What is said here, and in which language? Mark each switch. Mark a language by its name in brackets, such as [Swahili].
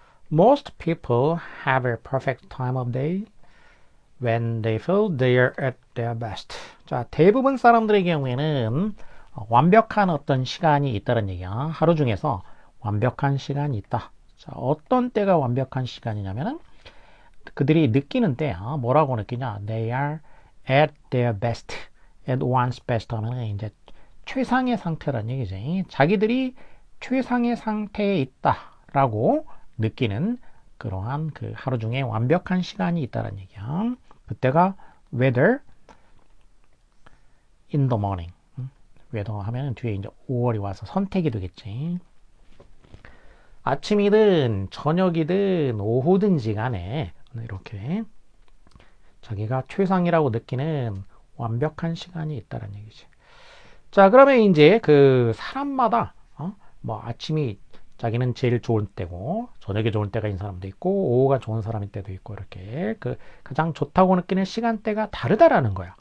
[English] Most people have a perfect time of day when they feel they're at their best. [Korean] 자, 대부분 사람들의 경우에는 완벽한 어떤 시간이 있다는 얘기야. 하루 중에서 완벽한 시간이 있다. 자, 어떤 때가 완벽한 시간이냐면은 그들이 느끼는 때야. 뭐라고 느끼냐? [English] They are at their best. [Korean] at one's best 하면 이제 최상의 상태란 얘기지. 자기들이 최상의 상태에 있다라고 느끼는 그러한 그 하루 중에 완벽한 시간이 있다는 얘기야. 그때가 [English] whether in the morning. [Korean] whether 하면 뒤에 이제 5월이 와서 선택이 되겠지. 아침이든 저녁이든 오후든지 간에 이렇게 자기가 최상이라고 느끼는 완벽한 시간이 있다는 얘기지. 자, 그러면 이제 그 사람마다 뭐 아침이 자기는 제일 좋은 때고 저녁에 좋은 때가 있는 사람도 있고 오후가 좋은 사람일 때도 있고 이렇게 그 가장 좋다고 느끼는 시간대가 다르다라는 거야.